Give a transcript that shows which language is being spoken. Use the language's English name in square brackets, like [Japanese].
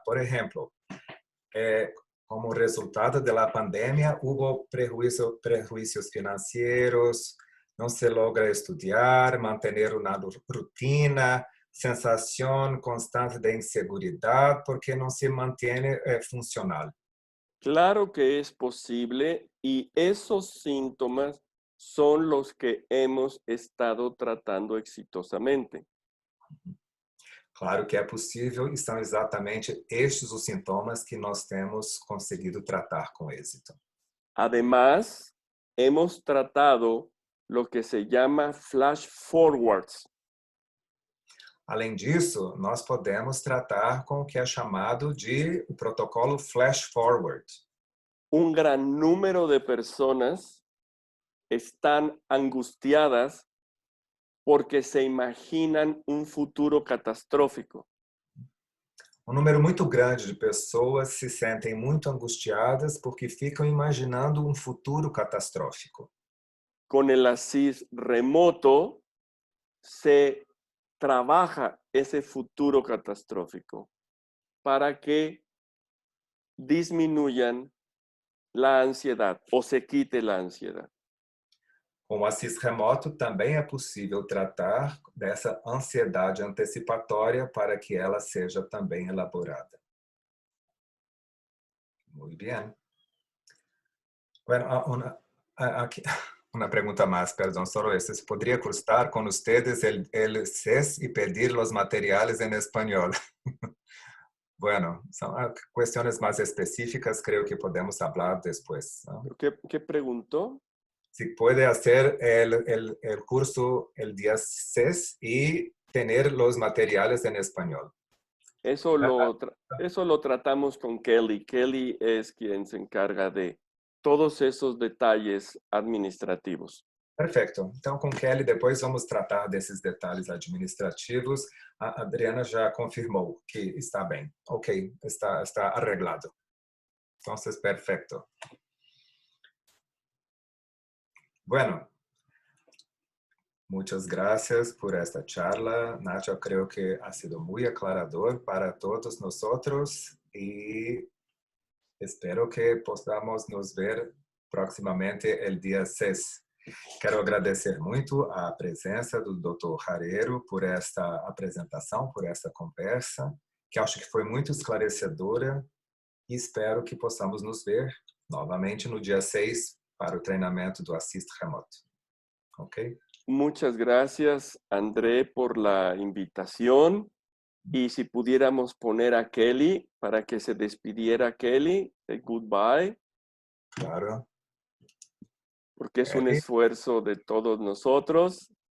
[Portuguese] Por exemplo, como resultado da pandemia, houve prejuízos financeiros, não se logra estudar, manter uma rotina, sensação constante de inseguridade, porque não se mantém funcional. [Spanish] Claro que es posible y esos síntomas son los que hemos estado tratando exitosamente. [Portuguese] Claro que é possível e são exatamente estes os sintomas que nós temos conseguido tratar com êxito. [Spanish] Además, hemos tratado lo que se llama flash forwards. [Portuguese] Além disso, nós podemos tratar com o que é chamado de o protocolo flash forward. [Spanish] Un gran número de personas están angustiadas porque se imaginan un futuro catastrófico. [Portuguese] Um número muito grande de pessoas se sentem muito angustiadas porque ficam imaginando um futuro catastrófico. [Spanish] Con el ASIS remoto se trabaja ese futuro catastrófico para que disminuyan la ansiedad o se quite la ansiedad. [Portuguese] Com o Assis remoto também é possível tratar dessa ansiedade antecipatória para que ela seja também elaborada. [Spanish] Muy bien. Bueno, aquí, una pregunta más, perdón, solo eso. ¿Podría cruzar con ustedes el CES y pedir los materiales en español? Bueno, son cuestiones más específicas, creo que podemos hablar después, ¿no? ¿Qué preguntó? Si puede hacer el curso el día 6 y tener los materiales en español. Eso lo tratamos con Kelly. Kelly es quien se encarga de todos esos detalles administrativos. [Portuguese] Perfeito. Então, com Kelly, depois vamos tratar desses detalhes administrativos. A Adriana já confirmou que está bem. [Spanish] Ok, está arreglado. [Portuguese] Então, [Spanish] perfecto. Bueno, muchas gracias por esta charla. Nacho, creo que ha sido muy aclarador para todos nosotros y espero que podamos nos ver próximamente el día 6. [Portuguese] Quero agradecer muito a presença do Dr. Jareiro por esta apresentação, por esta conversa, que acho que foi muito esclarecedora e espero que possamos nos ver novamente no dia 6 para o treinamento do Assist remoto. Ok? [Spanish] Muchas gracias, André, por la invitación. Y si pudiéramos poner a Kelly para que se despidiera Kelly, goodbye. Claro. Porque es un esfuerzo de todos nosotros.